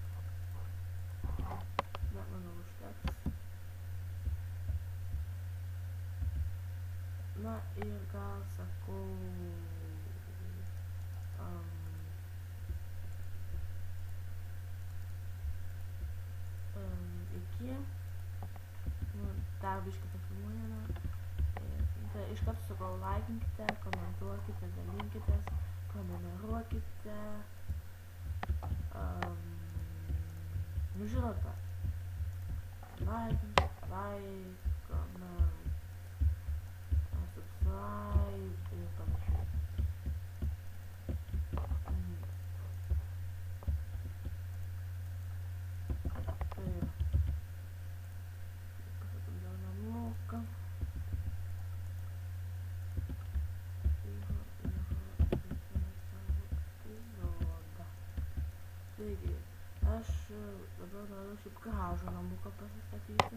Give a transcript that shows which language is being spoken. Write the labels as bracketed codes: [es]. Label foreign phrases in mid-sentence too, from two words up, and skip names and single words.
[lt] Bet manau užteks. Na ir gal sakau iki. Nu, dar biškį pafilmuojame. Tai iš karto sakau, laikinkite, komentuokite, dalinkitės, prenumeruokite. Nu žinote. [en] Like, comment, subscribe [lt] ir panašiai. Tai pasakom dėl namuką. Taigi, aš dabar noriu šiaip garažo namuką pasistatyti.